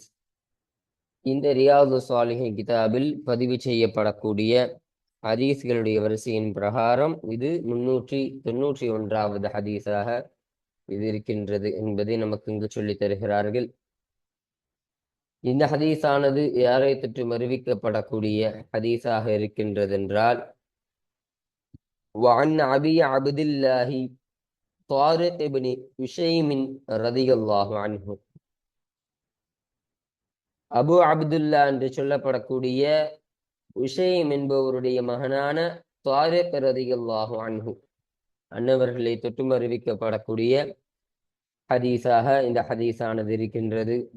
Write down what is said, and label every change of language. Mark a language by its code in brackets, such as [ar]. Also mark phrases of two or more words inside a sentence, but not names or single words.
[ta] இந்த ரியாது ஸாலிஹீன் கிதாபில் பதிவு செய்யப்படக்கூடிய ஹதீஸ்களுடைய வரிசையின் பிரகாரம் இது 391வது ஹதீஸாக இது இருக்கின்றது என்பதை நமக்கு இங்கு சொல்லித் தருகிறார்கள். இந்த ஹதீஸானது யாரை தொற்று அறிவிக்கப்படக்கூடிய ஹதீஸாக இருக்கின்றது என்றால் [ar] وعن أبي عبد الله طارق بن هشيم رضي الله عنه. [ta] அபு அப்துல்லா என்று சொல்லப்படக்கூடிய உஷைம் என்பவருடைய மகனான தாரிக் [ar] رضي الله عنه [ta] அன்னவர்களை தொற்றும் அறிவிக்கப்படக்கூடிய ஹதீஸாக இந்த ஹதீஸானது இருக்கின்றது.